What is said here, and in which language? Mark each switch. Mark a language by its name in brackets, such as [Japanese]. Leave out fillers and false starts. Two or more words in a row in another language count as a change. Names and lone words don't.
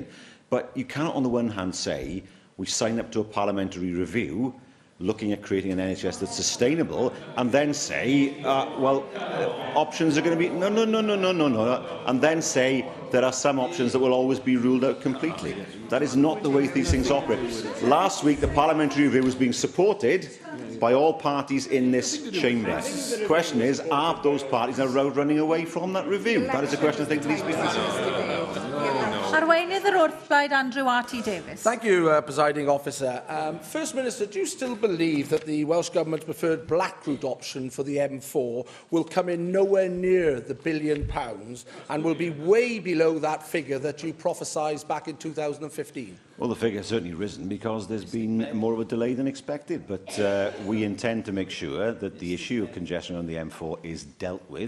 [English] But you cannot, on the one hand, say we sign up to a parliamentary review looking at creating an NHS that's sustainable, and then say, options are going to be no, and then say there are some options that will always be ruled out completely. That is not the way these things operate. Last week, the parliamentary review was being supported by all parties in this chamber. The question is, are those parties now running away from that review? That is a question I think needs to be answered. [Welsh] Arweinydd yr wrth blaid Andrew R.T. Davies. [English] Thank you, Presiding Officer. First Minister, do you still believe that the Welsh Government's preferred black route option for the M4 will come in nowhere near the £1 billion and will be way below that figure that you prophesied back in 2015? Well, the figure has certainly risen because there's been more of a delay than expected, but we intend to make sure that the issue of congestion on the M4 is dealt with.